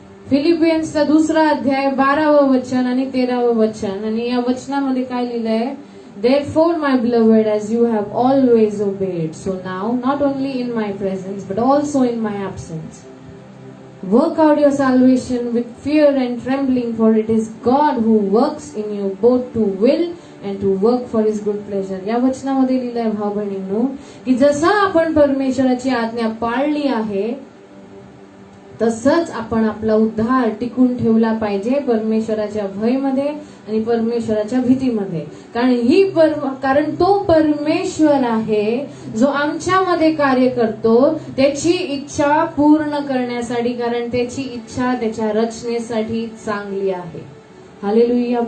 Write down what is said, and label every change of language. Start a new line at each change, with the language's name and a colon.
Marathi: फिलिपियन्सचा 2 अध्याय 12व वचन आणि 13व वचन। आणि या वचनामध्ये काय लिहिलंय,
English: Therefore, my beloved, as you have always obeyed, so now, not only in my presence, but also in my absence, work out your salvation with fear and trembling, for it is God who works in you both to will and to work for his good pleasure.
Marathi: या वचनामध्ये लिहिलंय भाऊ बहिणींनो, की जसं आपण परमेश्वराची आज्ञा पाळली आहे तसंच आपण आपला उद्धार टिकून ठेवला पाहिजे परमेश्वराच्या भयमध्ये आणि परमेश्वराच्या भीतीमध्ये। कारण तो परमेश्वर आहे जो आमच्यामध्ये कार्य करतो त्याची इच्छा पूर्ण करण्यासाठी, कारण त्याची इच्छा त्याच्या रचनेसाठी चांगली आहे। हालेलुया।